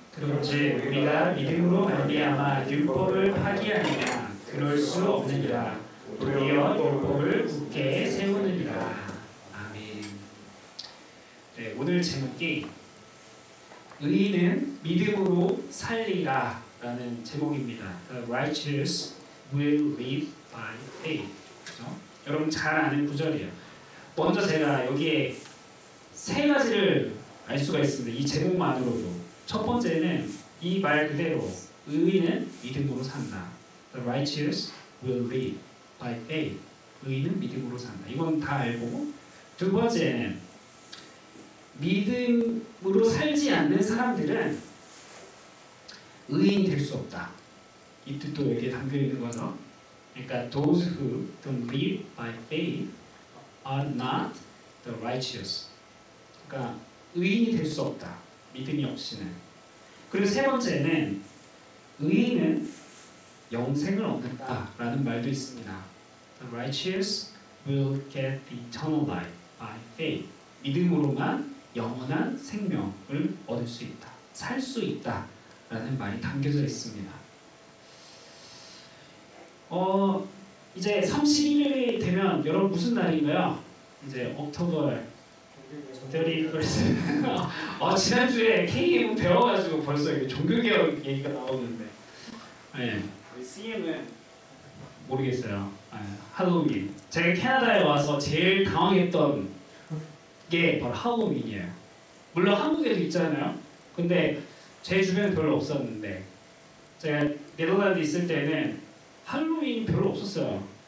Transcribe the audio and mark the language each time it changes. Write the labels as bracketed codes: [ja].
[ko] 그런즉 우리가 믿음으로 말미암아 율법을 파기하느냐 그럴 수 없느니라. 도리어 율법을 굳게 세우느니라. 아멘. 네, 오늘 제목이 의인은 믿음으로 살리라 라는 제목입니다. [en] The righteous will live by faith. [ko] 그렇죠? 여러분 잘 아는 구절이에요. 먼저 제가 여기에 세 가지를 알 수가 있습니다. 이 제목만으로도. 첫 번째는 이 말 그대로 의인은 믿음으로 산다. [en] The righteous will live by faith. [ko] 의인은 믿음으로 산다. 이건 다 알고, 두 번째는 믿음으로 살지 않는 사람들은 의인이 될 수 없다. 이 뜻도 여기에 담겨 있는 거죠. 그러니까 [en] those who don't live by faith are not the righteous. [ko] 그러니까 의인이 될 수 없다. 믿음이 없이는. 그리고 세 번째는 의인은 영생을 얻는다라는 말도 있습니다. [en] The righteous will get the eternal life by faith. [ko] 믿음으로만 영원한 생명을 얻을 수 있다. 살 수 있다라는 말이 담겨져 있습니다. 이제 31일이 되면 여러분 무슨 날인가요? 이제 [en] October 31st. [ko] 지난주에 KM 배워가지고 벌써 종교개혁 얘기가 나오는데, 네, CM은 모르겠어요. 할로윈. 제가 캐나다에 와서 제일 당황했던 게 바로 할로윈이에요. 물론 한국에도 있잖아요. 근데 제 주변에 별로 없었는데, 제가 네덜란드 있을 때는 할로윈이 별로 없었어요.